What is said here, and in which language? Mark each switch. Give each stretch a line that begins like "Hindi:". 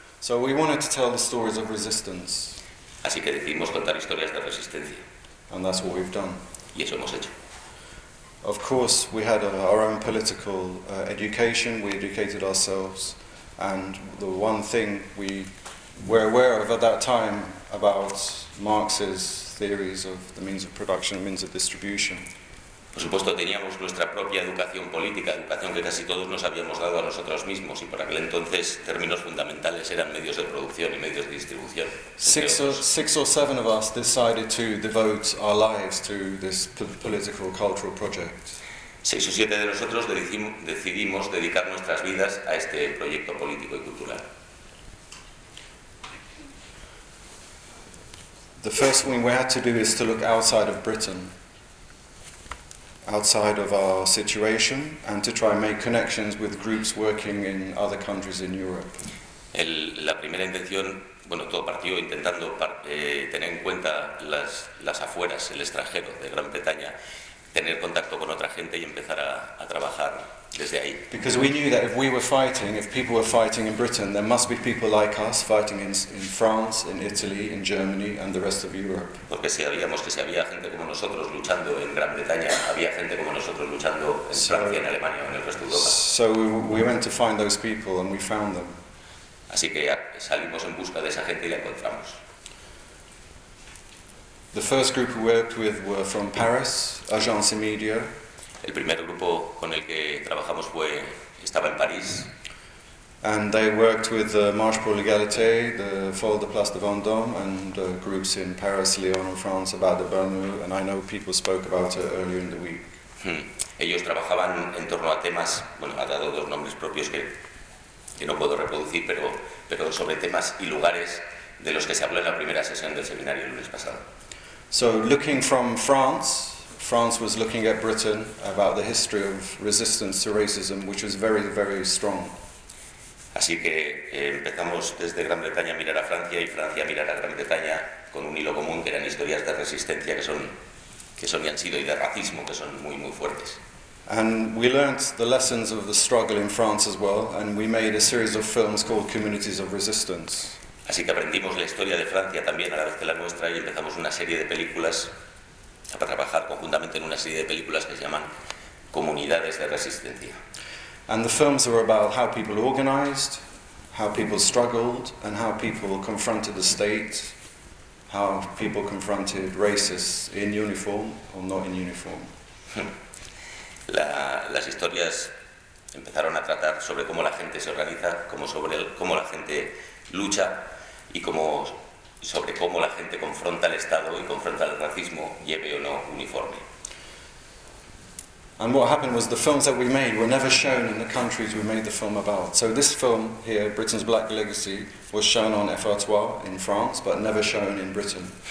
English: So we wanted to tell the stories of resistance.
Spanish: Así que decidimos contar historias de resistencia.
English: And that's what we've done.
Spanish: Y eso hemos hecho.
English: Of course, we had our own political education. We educated ourselves, and the one thing we were aware of at that time about Marx's theories of the means of production and means of distribution.
Spanish: Por supuesto, teníamos nuestra propia educación política, educación que casi todos nos habíamos dado a nosotros mismos, y por aquel entonces términos fundamentales eran medios de producción y medios de distribución.
English: Six or seven of us decided to devote our lives to this political cultural project.
Spanish: Seis o siete de nosotros decidimos dedicar nuestras vidas a este proyecto político y cultural.
English: The first thing we had to do is to look outside of Britain. outside of our situation and to try and make connections with groups working in other countries in Europe.
Spanish: La primera intención, bueno, todo partió intentando tener en cuenta las afueras, el extranjero de Gran Bretaña, tener contacto con otra gente y empezar a trabajar desde ahí.
English: Because we knew that if we were fighting, if people were fighting in Britain, there must be people like us fighting in France, in Italy, in Germany and the rest of Europe.
Spanish: Porque sabíamos que si había gente como nosotros luchando en Gran Bretaña, había gente como nosotros luchando en Francia, en Alemania, en el resto de Europa.
English: So we went to find those people and we found them.
Spanish: Así que salimos en busca de esa gente y la encontramos.
English: The first group we worked with were from Paris, Agence Media.
Spanish: El primer grupo con el que trabajamos estaba en París.
English: And they worked with the Marche pour l'Égalité, the Folle de Place de Vendôme, and groups in Paris, Lyon, and France about the Bernou, and I know people spoke about it earlier in the week.
Spanish: Ellos trabajaban en torno a temas, bueno, ha dado dos nombres propios que no puedo reproducir, pero sobre temas y lugares de los que se habló en la primera sesión del seminario el lunes pasado.
English: So looking from France, France was looking at Britain about the history of resistance to racism, which was very, very strong.
Spanish: Así que empezamos desde Gran Bretaña a mirar a Francia y Francia a mirar a Gran Bretaña con un hilo común que eran historias de resistencia que son y han sido y de racismo que son muy, muy fuertes.
English: And we learned the lessons of the struggle in France as well, and we made a series of films called Communities of Resistance.
Spanish: Así que aprendimos la historia de Francia también a la vez que la nuestra y empezamos una serie de películas a trabajar conjuntamente en una serie de películas que se llaman Comunidades de Resistencia.
English: And the films were about how people organized, how people struggled, and how people confronted the state, how people confronted racists in uniform or not in uniform.
Spanish: Las historias empezaron a tratar sobre cómo la gente se organiza, cómo la gente lucha y sobre cómo la gente confronta al Estado y confronta al racismo, lleve o no uniforme.
English: And what happened was the films that we made were never shown in the countries we made the film about. So this film here, Britain's Black Legacy, was shown on FR3 in France, but never shown in Britain.